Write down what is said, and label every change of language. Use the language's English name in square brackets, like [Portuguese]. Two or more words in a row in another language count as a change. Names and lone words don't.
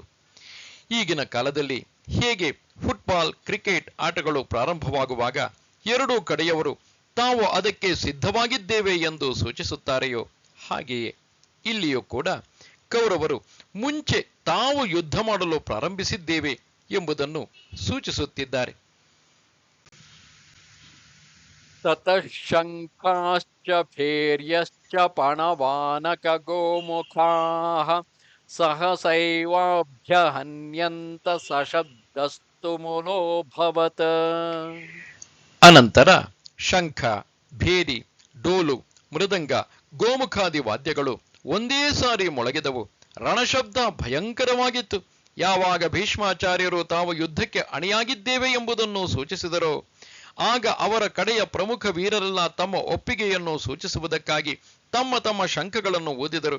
[Kannada] ಈಗಿನ ಕಾಲದಲ್ಲಿ ಹೇಗೆ ಫುಟ್ಬಾಲ್, ಕ್ರಿಕೆಟ್ ಆಟಗಳು ಪ್ರಾರಂಭವಾಗುವಾಗ ಎರಡೂ ಕಡೆಯವರು ತಾವು ಅದಕ್ಕೆ ಸಿದ್ಧವಾಗಿದ್ದೇವೆ ಎಂದು ಸೂಚಿಸುತ್ತಾರೆಯೋ ಹಾಗೆಯೇ ಇಲ್ಲಿಯೂ ಕೂಡ ಕೌರವರು ಮುಂಚೆ ತಾವು ಯುದ್ಧ ಮಾಡಲು ಪ್ರಾರಂಭಿಸಿದ್ದೇವೆ ಎಂಬುದನ್ನು ಸೂಚಿಸುತ್ತಿದ್ದಾರೆ. [Sanskrit] ततः शङ्खाश्च भैर्यश्च पणवानकगोमुखाः सहसैवाभ्यहन्यन्त सशब्दस्तु मुलोऽभवत् [Kannada] ಅನಂತರ ಶಂಖ, ಭೇರಿ, ಡೋಲು, ಮೃದಂಗ, ಗೋಮುಖಾದಿ ವಾದ್ಯಗಳು ಒಂದೇ ಸಾರಿ ಮೊಳಗಿದವು. ರಣಶಬ್ದ ಭಯಂಕರವಾಗಿತ್ತು. ಯಾವಾಗ ಭೀಷ್ಮಾಚಾರ್ಯರು ತಾವು ಯುದ್ಧಕ್ಕೆ ಅಣಿಯಾಗಿದ್ದೇವೆ ಎಂಬುದನ್ನು ಸೂಚಿಸಿದರೋ ಆಗ ಅವರ ಕಡೆಯ ಪ್ರಮುಖ ವೀರರೆಲ್ಲ ತಮ್ಮ ಒಪ್ಪಿಗೆಯನ್ನು ಸೂಚಿಸುವುದಕ್ಕಾಗಿ ತಮ್ಮ ತಮ್ಮ ಶಂಖಗಳನ್ನು ಊದಿದರು.